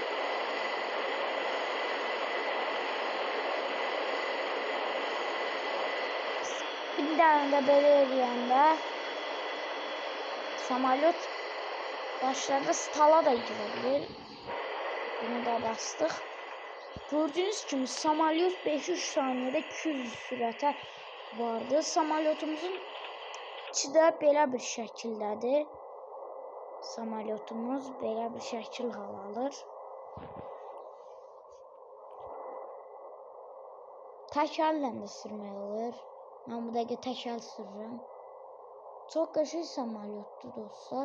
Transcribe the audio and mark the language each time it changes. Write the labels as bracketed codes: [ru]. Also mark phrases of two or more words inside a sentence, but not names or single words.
[tr] Bir tane de böyle eləyəndə samolyot başlarda stala da girebilir. Bunu da bastık. Gördüğünüz gibi samolyot 5-3 saniyede 200 sürətə vardı. [az] Samolyotumuzun içi də belə bir şəkildədir. Samolyotumuz belə bir şəkil hal alır. Təkərlə də sürmək olur. Mən bu dəqiqə təkər sürürəm. Çox qəşəng samolyotdur dostlar.